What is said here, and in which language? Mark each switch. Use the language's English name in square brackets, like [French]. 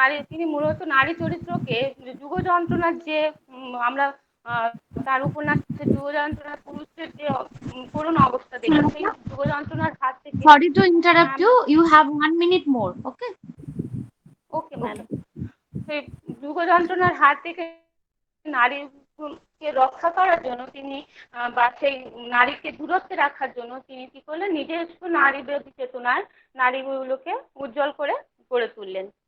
[Bangla] তিনি মূলত নারী চরিত্রকে যুগ যন্ত্রণার যে আমরা তার উপন্যাসে যুগ যন্ত্রণার পুরুষের যে করুণ অবস্থা দেখি, সেই যুগ যন্ত্রণার হাত থেকে। [English] Sorry to interrupt you. You have 1 minute more. Okay. [Bangla] Madam. সেই যুগ যন্ত্রণার হাত থেকে নারীকে রক্ষা করার জন্য তিনি বা সেই নারীকে দূরত্বে রাখার জন্য তিনি কি করলেন, নিজস্ব নারী বিরোধী চেতনায় নারীগুলোকে উজ্জ্বল করে গড়ে তুললেন।